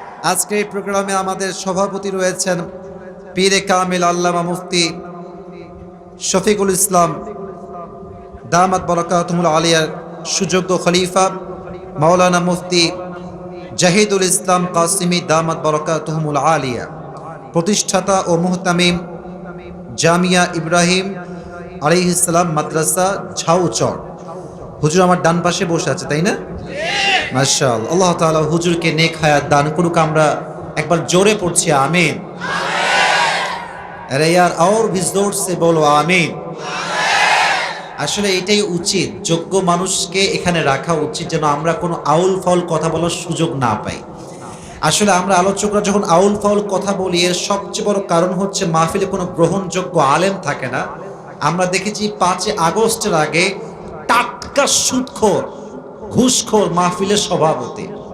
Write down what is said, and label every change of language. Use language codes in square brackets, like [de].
[bn] আজকে এই প্রোগ্রামে আমাদের সভাপতি রয়েছেন পীরে কামিল আল্লামা মুফতি শফিকুল ইসলাম দামাত বরকাতুহুল আলিয়ার সুযোগ্য খলিফা মাওলানা মুফতি জাহিদুল ইসলাম কাসিমি দামাত বরকাতুহুল আলিয়া, প্রতিষ্ঠাতা ও মুহতামিম জামিয়া ইব্রাহিম আলাইহিস সালাম মাদ্রাসা ঝাউচর। হুজুর আমার ডান পাশে বসে আছে, তাই না? মাশাআল্লাহ। আল্লাহ তাআলা হুজুরকে নেক হায়াত দান করুক, আমরা একবার জোরে পড়ছি আমিন। [hi] আরে यार और भी जोर से बोलो आमीन। [bn] আসলে এটাই উচিত, যোগ্য মানুষকে এখানে রাখা উচিত, যেন আমরা কোনো আউল ফাউল কথা বলার সুযোগ না পাই। আসলে আমরা আলোচকরা যখন আউল ফাউল কথা বলি, এর সবচেয়ে বড় কারণ হচ্ছে মাহফিলে কোনো গ্রহণযোগ্য আলেম থাকে না। আমরা দেখেছি 5 আগস্টের আগে টাটকা সুদখোর, ঘুষখোর মাহফিলের সভাপতি।